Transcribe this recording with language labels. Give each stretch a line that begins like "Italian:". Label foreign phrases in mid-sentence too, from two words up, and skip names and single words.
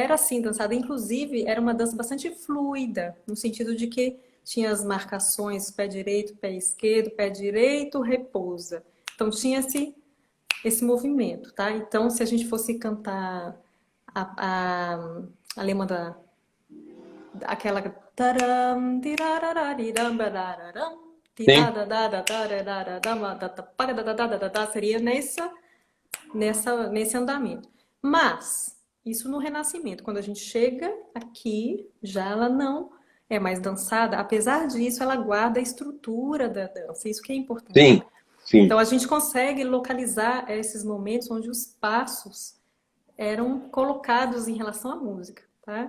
Portuguese: era assim dançada, inclusive era uma dança bastante fluida, no sentido de que tinha as marcações, pé direito, repousa. Então tinha esse movimento, tá? Então, se a gente fosse cantar a alemã aquela taram, tirararariram, barararam, Sim, tiradadadadadadadama, dadapagadadatadadadá, seria nesse andamento. Mas isso no Renascimento, quando a gente chega aqui, já ela não é mais dançada, apesar disso, ela guarda a estrutura da dança, isso que é importante. sim, sim. Então a gente consegue localizar esses momentos onde os passos eram colocados em relação à música, tá?